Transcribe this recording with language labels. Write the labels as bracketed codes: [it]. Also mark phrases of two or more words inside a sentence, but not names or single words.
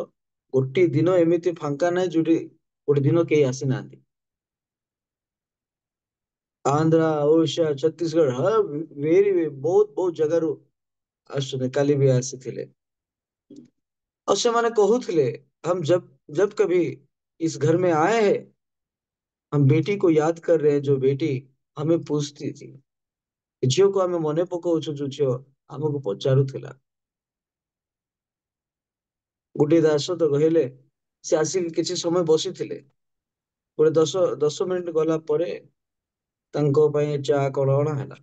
[or] ଗୋଟିଏ ଦିନ ଏମିତି ଫାଙ୍କା ନାହିଁ ଯୋଉଠି ଗୋଟେ ଦିନ କେହି ଆସିନାହାନ୍ତି। ଆନ୍ଧ୍ରା, ଓଡିଶା, ଛତିଶଗଡ଼, ବହୁତ ବହୁତ ଜାଗାରୁ ଆସୁଛନ୍ତି। କାଲି ବି ଆସିଥିଲେ। और ସେମାନେ କହୁଥିଲେ, [hi] हम जब जब कभी इस घर में आए हैं, हम बेटी को याद कर रहे हैं, जो बेटी हमें पूछती थी। [or] ଝିଅକୁ ଆମେ ମନେ ପକାଉଛୁ, ଯୋଉ ଝିଅ ଆମକୁ ପଚାରୁଥିଲା। ଗୋଟିଏ ଦାସ ତ କହିଲେ, ସେ ଆସିକି କିଛି ସମୟ ବସିଥିଲେ। ଗୋଟେ 10 ମିନିଟ ଗଲା ପରେ ତାଙ୍କ ପାଇଁ ଚା କଣ ଅଣା ହେଲା।